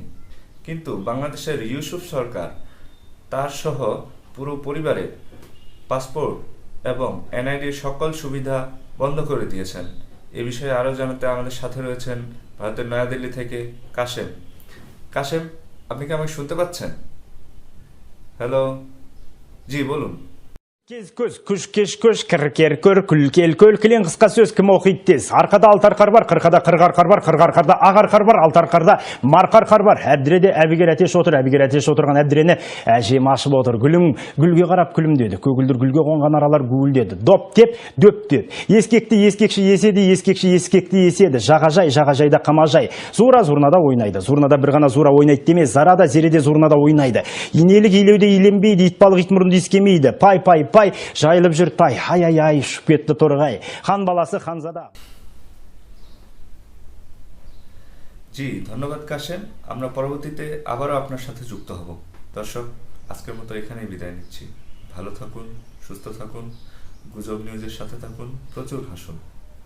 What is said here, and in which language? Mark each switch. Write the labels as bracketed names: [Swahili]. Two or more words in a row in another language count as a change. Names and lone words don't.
[Bangla] কিন্তু বাংলাদেশের ইউসুফ সরকার তার সহ পুরো পরিবারের পাসপোর্ট এবং এনআইডির সকল সুবিধা বন্ধ করে দিয়েছেন। এ বিষয়ে আরও জানাতে আমাদের সাথে রয়েছেন ভারতের নয়াদিল্লি থেকে কাশেম। কাশেম, আপনি কি আমাকে শুনতে পাচ্ছেন? হ্যালো, জি বলুন। [Kazakh] Кез көз, күш кеш көш, кір көр, күл кілең қысқа сөз кім оқиды тез. Арқада алтар қар бар, қырқада қырғар қар бар, қырғар қарда ағар қар бар, алтар қарда марқар қар бар. Әбдіреде әбігер әтеш отыр, әбігер әтеш отырған әбдірені әжем ашып отыр. Гүлге қарап күлімдеді, көгілдір гүлге қонған аралар гуілдеді. Доп деп, дөп деп. Ескекті ескекші еседі, ескекші ескекті еседі. Жағажайда қамажай. Зура зурнада ойнайды. Зурнада бір ғана зура ойнайды демес, зарада зереде зурнада ойнайды. Инелік илеуде иленбейді, итбалық итмұрынды искемейді. Пай, жайылып жүр тай, ай, ұшып кетті торғай. хан баласы ханзада। [Bangla] জি ধন্যবাদ কাশেম। আমরা পরবর্তীতে আবারও আপনার সাথে যুক্ত হব। দর্শক, আজকের মতো এখানেই বিদায় নিচ্ছি। ভালো থাকুন, সুস্থ থাকুন, গুজব নিউজের সাথে থাকুন, প্রচুর হাসুন।